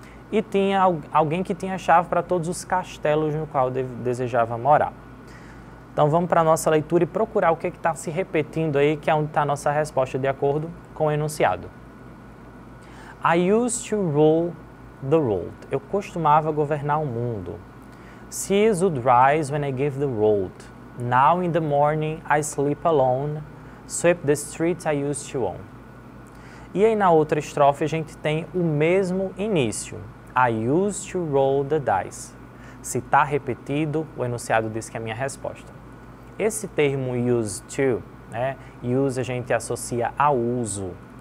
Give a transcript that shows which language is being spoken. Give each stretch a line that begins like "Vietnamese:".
Portuguese: E tinha alguém que tinha a chave para todos os castelos no qual desejava morar. Então vamos para a nossa leitura e procurar o que está se repetindo aí, que é onde está a nossa resposta de acordo com o enunciado.
English: I used to rule the world.
Portuguese: Eu costumava governar o mundo.
English: Seas would rise when I gave the road. Now in the morning I sleep alone, sweep the streets I used to own.
Portuguese: E aí na outra estrofe a gente tem o mesmo início.
English: I used to roll the dice.
Portuguese: Se está repetido, o enunciado diz que é a minha resposta. Esse termo used to, né? Use a gente associa a uso.